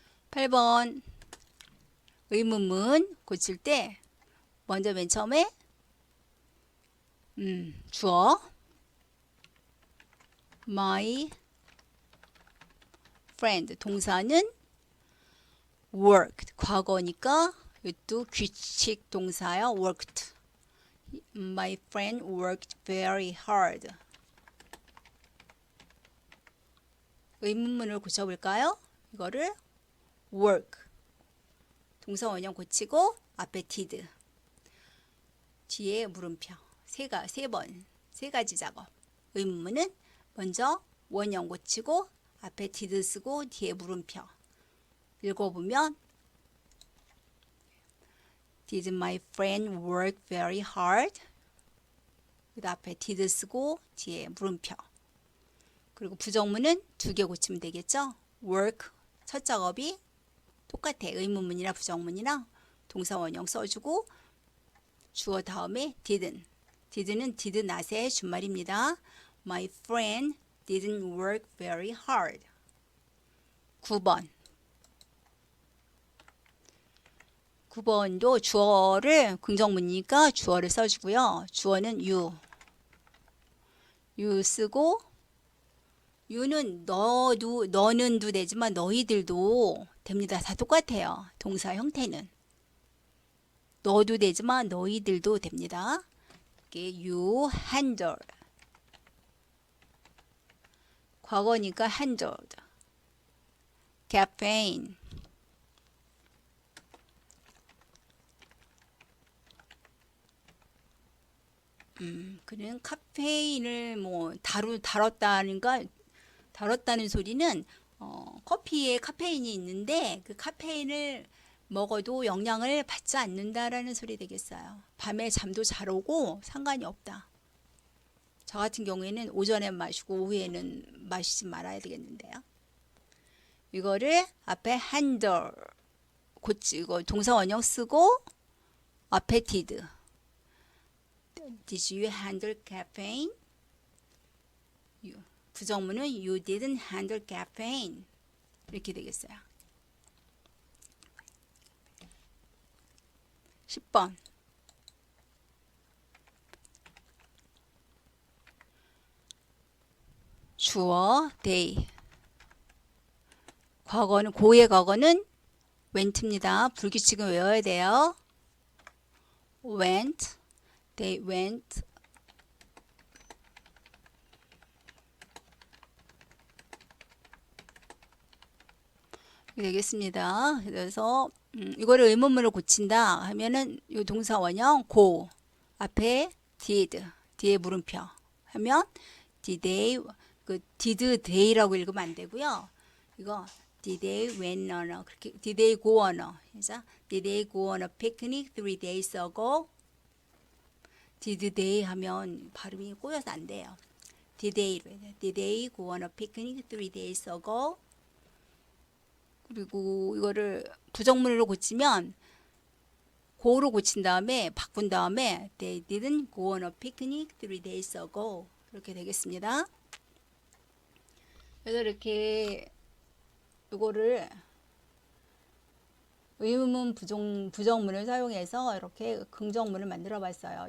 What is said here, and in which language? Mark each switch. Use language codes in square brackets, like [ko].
[ko] 8번 의문문 고칠 때 먼저 맨 처음에 주어 my friend 동사는 worked 과거니까 이것도 규칙 동사요. [en] worked. My friend worked very hard. [ko] 의문문을 고쳐볼까요? 이거를 work 동사 원형 고치고 앞에 did 뒤에 물음표 세 가지 작업. 의문문은 먼저 원형 고치고 앞에 did 쓰고 뒤에 물음표. 읽어보면 [en] Did my friend work very hard? [ko] 그 앞에 did 쓰고 뒤에 물음표. 그리고 부정문은 2개 고치면 되겠죠? work 첫 작업이 똑같아. 의문문이나 부정문이나 동사 원형 써주고 주어 다음에 didn't. did는 did not의 준말입니다. [en] My friend didn't work very hard. [ko] 9번. 9번도 주어를 긍정문이니까 주어를 써주고요. 주어는 you. you 쓰고 you는 너는도 되지만 너희들도 됩니다. 다 똑같아요. 동사 형태는. 너도 되지만 너희들도 됩니다. [en] 이게 you handle. [ko] 과거니까 handled. [en] caffeine. [ko] 그는 카페인을 뭐 다뤘다는 소리는 커피에 카페인이 있는데 그 카페인을 먹어도 영향을 받지 않는다라는 소리 되겠어요. 밤에 잠도 잘 오고 상관이 없다. 저 같은 경우에는 오전에 마시고 오후에는 마시지 말아야 되겠는데요. 이거를 앞에 handle 이거 동사 원형 쓰고 앞에 did. [en] Did you handle caffeine? [ko] 부정문은 [en] you didn't handle caffeine. [ko] 이렇게 되겠어요. 10번. 주어 they. 과거는 고의 과거는 went입니다. 불규칙은 외워야 돼요. went. They went. 되겠습니다. 그래서 이거를 의문문을 고친다 하면은 이 동사 원형 go 앞에 did 뒤에 물음표 하면 did they did they라고 읽으면 안 되고요. 이거 [en] did they went on a [ko] 그렇게 [en] did they go on a [ko] 그래서 [en] did they go on a picnic 3 days ago. [ko] did they 하면 발음이 꼬여서 안 돼요. [en] did they go on a picnic 3 days ago. [ko] 그리고 이거를 부정문으로 고치면 go로 고친 다음에 바꾼 다음에 [en] they didn't go on a picnic 3 days ago [ko] 이렇게 되겠습니다. 그래서 이렇게 이거를 의문문 부정문을 사용해서 이렇게 긍정문을 만들어 봤어요.